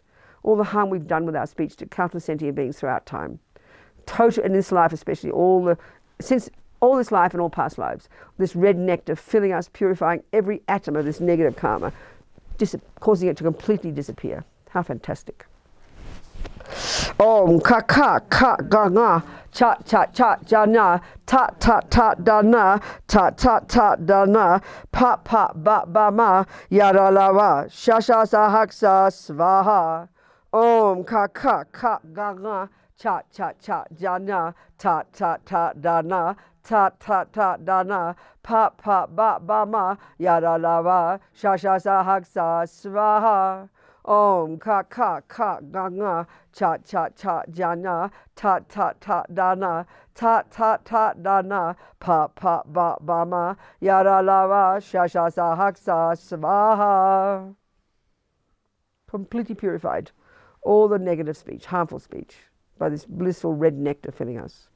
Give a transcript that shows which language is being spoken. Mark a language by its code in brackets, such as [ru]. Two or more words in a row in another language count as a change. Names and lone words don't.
[en] All the harm we've done with our speech to countless sentient beings throughout time. Total, in this life especially, since all this life and all past lives, this red nectar filling us, purifying every atom of this negative karma, causing it to completely disappear. How fantastic. [sa] Om ka ka ka ga nga cha cha cha jana ta ta ta dana ta ta ta dana pa pa ba ba ma yara lava shasha sahaksa svaha. Om ka ka ka ga nga cha cha cha jana ta ta ta dana ta ta ta dana pa pa ba ba ma yara lava shasha sahaksa svaha. Om ka ka ka ga nga cha cha cha jana ta ta ta dana ta ta ta dana pa pa ba ba ma yara lava shasha sahaksa svaha. [en] Completely purified all the negative speech, harmful speech, by this blissful red nectar filling us.